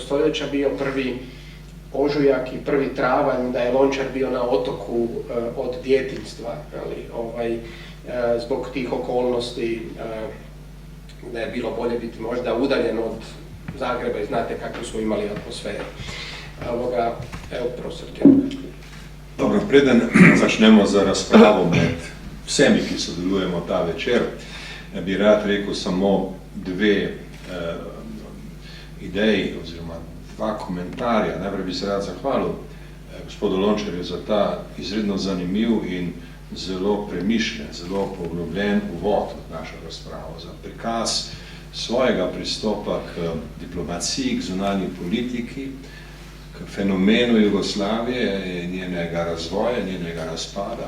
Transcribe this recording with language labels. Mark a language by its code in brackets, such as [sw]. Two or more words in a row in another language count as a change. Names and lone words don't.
[hr] stoljeća bio prvi ožujak i prvi travanj da je Lončar bio na otoku od djetinjstva, zbog tih okolnosti da je bilo bolje biti možda udaljen od Zagreba i znate kakvu smo imali atmosferu. Evo, profesor Kjellner. [sl] Dobro, preden začnemo za razpravo med vsemi, ki sodelujemo ta večer, bi rad rekel samo 2 ideji oziroma 2 komentarja. Najprej bi se rad zahvalil gospodu Lončarju za ta izredno zanimiv in zelo premišljen, zelo poglobljen uvod v našo razpravo, za prikaz svojega pristopa k diplomaciji, k zunanji politiki, k fenomenu Jugoslavije, njenega razvoja, njenega razpada.